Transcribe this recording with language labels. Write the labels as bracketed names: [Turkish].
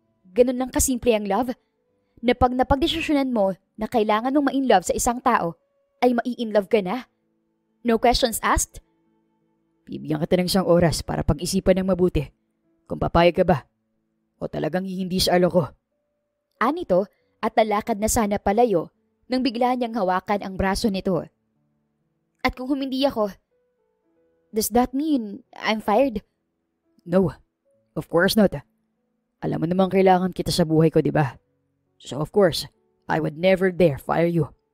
[Filipino] Ganun lang kasimple ang love? Na pag napagdesisyonan mo na kailangan mong ma-inlove sa isang tao, ay mai-inlove ka na? [English] No questions asked? [Filipino] Bibigyan kita ng isang oras para pag-isipan ng mabuti kung papayag ka ba o talagang hindi sa alo ko. Anito at nalakad na sana palayo nang bigla niyang hawakan ang braso nito. At kung humindi ako, [English] does that mean I'm fired? No, of course not. [Filipino] Alam mo namang kailangan kita sa buhay ko, di ba? [English] So of course, I would never dare fire you.